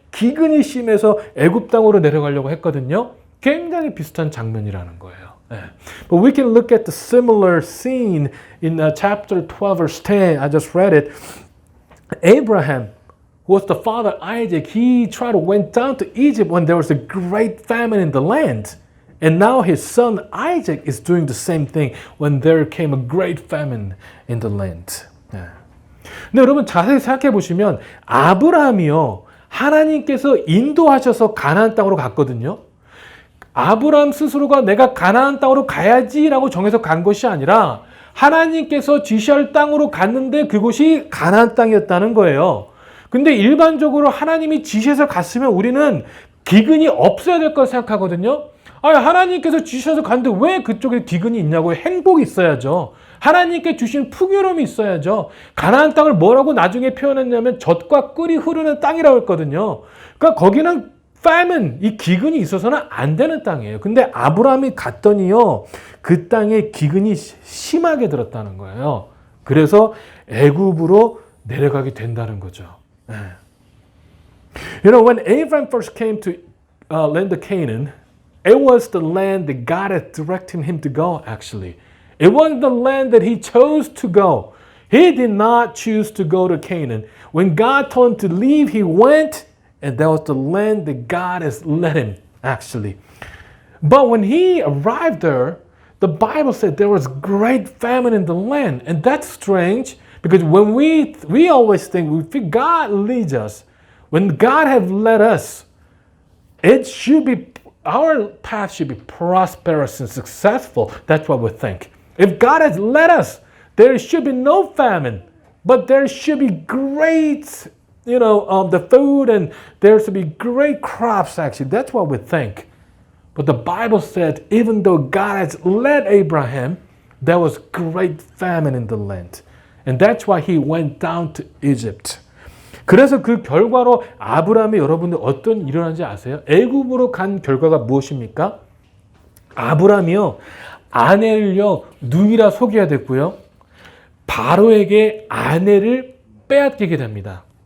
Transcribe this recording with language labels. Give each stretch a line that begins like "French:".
Korean: 기근이 심해서 애굽 땅으로 내려가려고 했거든요. 굉장히 비슷한 장면이라는 거예요.
English: But we can look at the similar scene in chapter 12 verse 10. I just read it. Abraham, who was the father of Isaac, he went down to Egypt when there was a great famine in the land. And now his son Isaac is doing the same thing when there came a great famine in the land.
Korean: 근데 여러분 자세히 생각해 보시면 아브라함이요. 하나님께서 인도하셔서 가나안 땅으로 갔거든요. 아브라함 스스로가 내가 가나안 땅으로 가야지라고 정해서 간 것이 아니라 하나님께서 지시할 땅으로 갔는데 그곳이 가나안 땅이었다는 거예요. 근데 일반적으로 하나님이 지시해서 갔으면 우리는 기근이 없어야 될 거라 생각하거든요. 하나님께서 지시해서 갔는데 왜 그쪽에 기근이 있냐고요? 행복이 있어야죠. 하나님께 주신 풍요로움이 있어야죠. 가나안 땅을 뭐라고 나중에 표현했냐면 젖과 꿀이 흐르는 땅이라고 했거든요. 그러니까 거기는 famine, 이 기근이 있어서는 안 되는 땅이에요. 근데 아브라함이 갔더니요, 그 땅에 기근이 심하게 들었다는 거예요. 그래서 애굽으로 내려가게 된다는 거죠.
English: You know, when Abraham first came to land of Canaan, it was the land that God had directed him to go, actually. It wasn't the land that he chose to go. He did not choose to go to Canaan. When God told him to leave, he went. And that was the land that God has led him, actually. But when he arrived there, the Bible said there was great famine in the land. And that's strange because when we always think God leads us, when God has led us, it should be, our path should be prosperous and successful. That's what we think. If God has led us, there should be no famine, but there should be great the food, and there to be great crops, actually. That's what we think. But the Bible said, even though God has led Abraham, there was great famine in the land. And that's why he went down to Egypt.
Korean: 그래서 그 결과로 아브라함이 여러분들 어떤 일이 일어난지 아세요? 애굽으로 간 결과가 무엇입니까? 아브라함이요, 아내를요, 누이라 속여야 됐고요. 바로에게 아내를 빼앗기게 됩니다.